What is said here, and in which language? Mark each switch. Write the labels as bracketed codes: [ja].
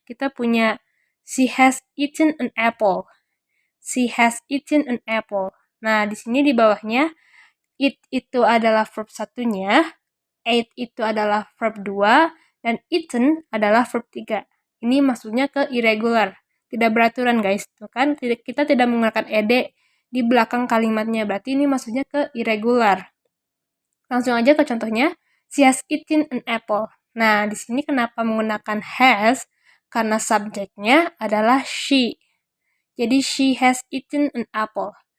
[id] Kita punya [en] she has eaten an apple. She has eaten an apple. [id] Nah, di sini di bawahnya eat itu adalah verb satunya, ate itu adalah verb 2, dan eaten adalah verb 3. Ini maksudnya ke irregular, tidak beraturan guys. Tuh kan kita tidak menggunakan ed di belakang kalimatnya, berarti ini maksudnya ke irregular. Langsung aja ke contohnya, [en] she has eaten an apple. [id] Nah, di sini kenapa menggunakan has? Karena subjeknya adalah she. [en] Jadi she has eaten an apple.